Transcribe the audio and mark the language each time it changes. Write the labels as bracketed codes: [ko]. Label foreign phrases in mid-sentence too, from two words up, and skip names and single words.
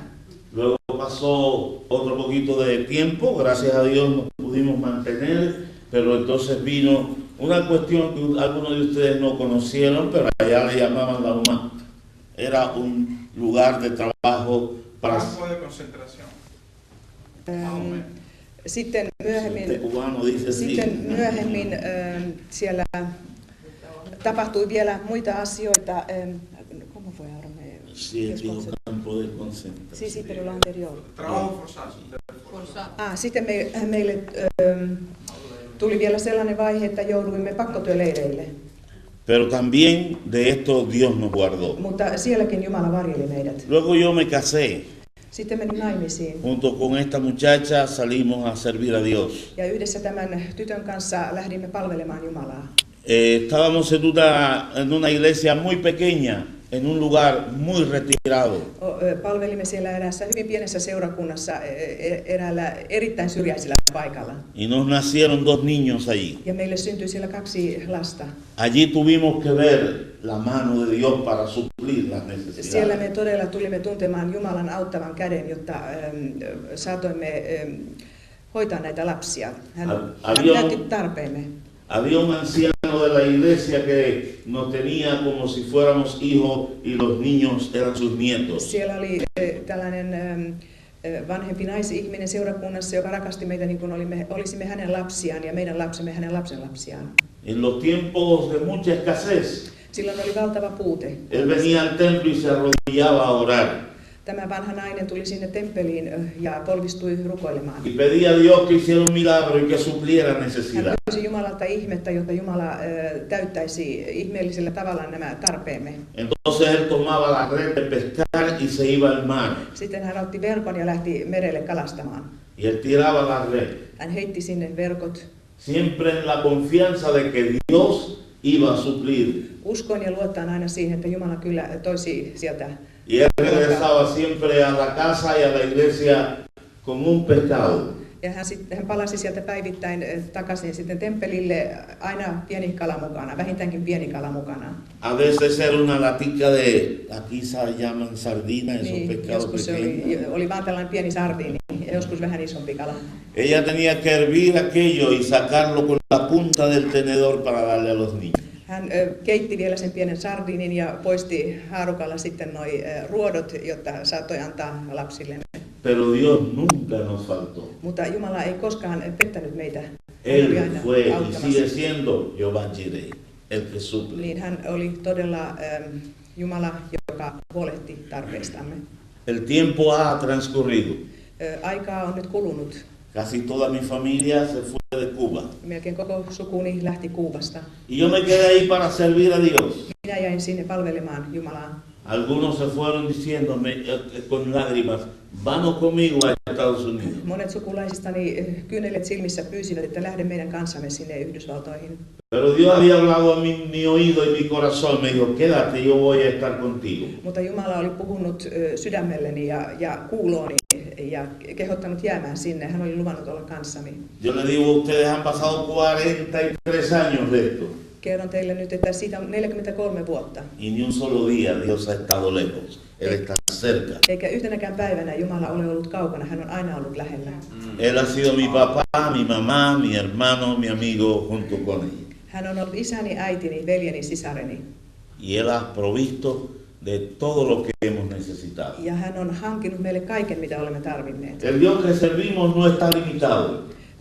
[es] Luego pasó otro poquito de tiempo, gracias a Dios nos pudimos mantener, pero entonces vino una cuestión que algunos de ustedes no conocieron, pero allá le llamaban la UMA. Era un lugar de trabajo para... Campo de concentración. [fi] Sitten [es] Este cubano dice así. [fi] myöhemmin siellä tapahtui vielä muita asioita. [es] ¿Cómo fue ahora? Sí, dijo campo de concentración. Sí, sí, pero lo anterior. Trabajo forzado. [fi] Sitten meille tuli vielä sellainen vaihe, että jouduimme pakkotyöleireille. [es] Pero también de esto Dios nos guardó. [fi] Mutta sielläkin Jumala varjeli meidät. [es] Luego yo me casé. [fi] Sitten menin naimisiin. [es] Junto con esta muchacha salimos a servir a Dios. [fi] Ja yhdessä tämän tytön kanssa lähdimme palvelemaan Jumalaa. [es] Estábamos en una iglesia muy pequeña, en un lugar muy retirado. [fi] Palvelimme siellä eräässä hyvin pienessä seurakunnassa eräällä erittäin syrjäisellä paikalla. [es] Y nos nacieron 2 niños allí. [fi] Ja meille syntyi siellä 2 lasta. [es] Allí tuvimos que ver la mano de Dios para suplir las [fi] Siellä me [es] necesidades. [fi] todella tulimme tuntemaan Jumalan auttavan käden, jotta saatoimme hoitaa näitä lapsia. Hän näytti tarpeemme. [es] Había un anciano de la iglesia que nos tenía como si fuéramos hijos y los niños eran sus nietos. [fi] Siellä oli tällainen vanhempi naisihminen seurakunnassa, joka rakasti meitä niin kuin olisimme hänen lapsiaan ja meidän lapsemme hänen lapsenlapsiaan. [es] En los tiempos de mucha escasez, [fi] Silloin oli valtava puute. [es] él venía al templo y se arrodillaba a orar. [fi] Tämä vanha nainen tuli sinne temppeliin ja polvistui rukoilemaan. [es] Y pedía a Dios que hiciera un milagro y que supliera [fi] Hän [es] necesidad. [fi] pyysi Jumalalta ihmettä, jotta Jumala täyttäisi ihmeellisellä tavalla nämä tarpeemme. [es] Entonces él tomaba la red de pescar y se iba al mar. [fi] Sitten hän otti verkon ja lähti merelle kalastamaan. [es] Y él tiraba la red. [fi] Hän heitti sinne verkot. [es] Siempre en la confianza de que Dios iba a suplir. [fi] Uskoin ja luottaen aina siihen, että Jumala kyllä toisi sieltä. [es] Y él regresaba siempre a la casa y a la iglesia con un pescado. [fi] Ja hän palasi sieltä päivittäin takaisin sitten temppelille aina pieni kala mukana, vähintäänkin pieni kala mukana. [es] A veces era una latica de, aquí se llaman sardina, esos [fi] Niin, [es] pescados [fi] joskus se [es] pequeños. [fi] oli vaan tällainen pieni sardiini ja joskus vähän isompi kala. [es] Ella tenía que hervir aquello y sacarlo con la punta del tenedor para darle a los niños. [fi] Hän keitti vielä sen pienen sardiinin ja poisti haarukalla sitten noi ruodot, jotta saattoi antaa lapsillemme. [es] Pero Dios nunca nos faltó. [fi] Mutta Jumala ei koskaan pettänyt meitä. Hän [es] Él [fi] oli aina [es] fue y [fi] auttamassa. [es] sigue siendo Jehová Jireh, el que suple. [fi] Niin hän oli todella Jumala, joka huolehti tarpeistamme. [es] El tiempo ha transcurrido. [fi] Aikaa on nyt kulunut. [es] Casi toda mi familia se fue de Cuba. [fi] Melkein koko sukuni lähti Kuubasta. [es] Y yo me quedé ahí para servir a Dios. [fi] Minä jäin sinne palvelemaan Jumalaa. [es] Algunos se fueron diciéndome con lágrimas, vamos conmigo a Estados Unidos. [fi] Monet sukulaisistani kyynelet silmissä pyysivät, että lähde meidän kanssamme sinne Yhdysvaltoihin. [es] Pero Dios había hablado a mi oído y mi corazón, me dijo, quédate, yo voy a estar contigo. [fi] Mutta Jumala oli puhunut sydämelleni ja kuulooni ja kehottanut jäämään sinne. Hän oli luvannut olla kanssani. [es] Yo le digo, ustedes han pasado 43 años de esto. [fi] Kerron teille nyt, että siitä on 43 vuotta. [es] Y ni un solo día Dios ha estado lejos. Él está cerca. [fi] Eikä yhtenäkään päivänä Jumala ole ollut kaukana, hän on aina ollut lähellä. [es] Él ha sido mi papá, mi mamá, mi hermano, mi amigo junto con ella. [fi] Hän on ollut isäni, äitini, veljeni, sisareni. [es] Y Él ha provisto de todo lo que hemos necesitado. [fi] Ja hän on hankinut meille kaiken, mitä olemme tarvinneet. [es] El Dios que servimos no está limitado.